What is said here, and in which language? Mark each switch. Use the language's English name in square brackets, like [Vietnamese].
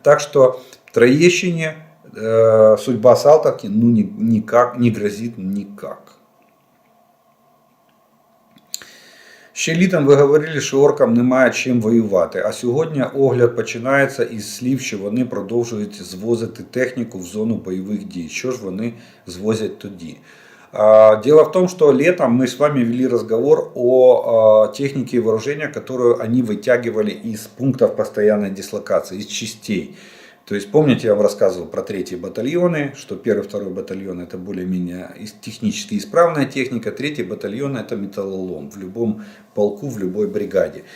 [Russian] Так что Троещине судьба Салтовки никак не грозит никак. [Ukrainian] Ще літом ви говорили, що оркам немає чим воювати, а сьогодні огляд починається із слів, що вони продовжують звозити техніку в зону бойових дій. Що ж вони звозять тоді? [Russian] Дело в том, что летом мы с вами вели разговор о технике и вооружении, которую они вытягивали из пунктов постоянной дислокации, из частей. То есть, помните, я вам рассказывал про 3-й батальоны, что 1-й, 2-й батальон это более-менее технически исправная техника, 3-й батальон это металлолом в любом полку, в любой бригаде.